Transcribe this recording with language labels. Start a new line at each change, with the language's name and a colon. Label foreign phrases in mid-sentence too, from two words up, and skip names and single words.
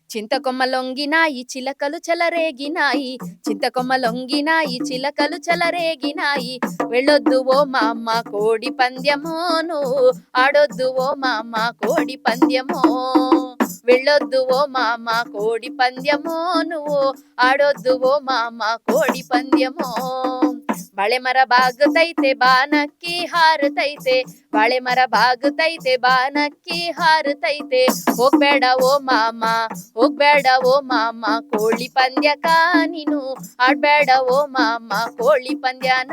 Telugu: చింతకొమ్మ లొంగినాయి చిలకలు చెలరేగినాయి, చింతకొమ్మ లొంగినాయి చిలకలు చెలరేగినాయి. వెళ్ళొద్దు ఓ మామ కోడి పంద్యమో, నువ్వు ఆడొద్దు ఓ మామ కోడి పంద్యమో. వెళ్ళొద్దు ఓ మామ కోడి పంద్యమో, నువ్వు ఆడొద్దు ఓ మామ కోడి పంద్యమో.
Kannada: ಬಾಳೆ ಮರ ಬಾಗುತ್ತೈತೆ ಬಾನಕ್ಕಿ ಹಾರುತ್ತೈತೆ, ಬಾಳೆ ಮರ ಬಾಗುತ್ತೈತೆ ಬಾನಕ್ಕಿ ಹಾರುತ್ತೈತೆ. ಹೋಗ್ಬೇಡ ಓ ಮಾಮ ಹೋಗ್ಬೇಡ ಓ ಮಾಮ ಕೋಳಿ ಪಂದ್ಯಕ ನೀನು ಆಡ್ಬೇಡ ಓ ಮಾಮ ಕೋಳಿ ಪಂದ್ಯನ.